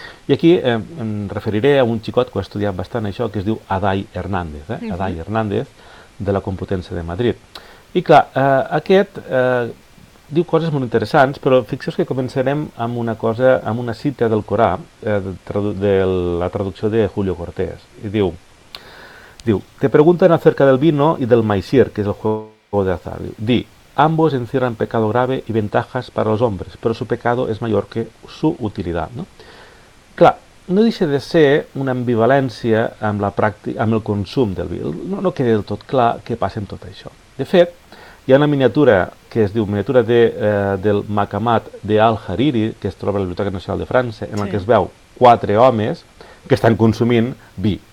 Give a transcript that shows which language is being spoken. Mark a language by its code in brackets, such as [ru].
[ca] I aquí em referiré a un xicot que ha estudiat bastant això, que es diu Adai Hernández, Adai Hernández, de la Complutense de Madrid. I clar, aquest diu coses molt interessants, però fixeu-vos que començarem amb una cosa, amb una cita del Corà, de la traducció de Julio Cortés. [es] I diu, te pregunten acerca del vino y del maisir, que es el juego de azar. Di, ambos encierran pecado grave y ventajas para los hombres, pero su pecado es mayor que su utilidad. [ca] No? Clar, no deixa de ser una ambivalència amb la pràctica, amb el consum del vi. No queda del tot clar què passa amb tot això. De fet, hi ha una miniatura que es diu miniatura del Makamat de Al-Hariri, que es troba a la Biblioteca Nacional de França, en la que es veu quatre homes que estan consumint vi.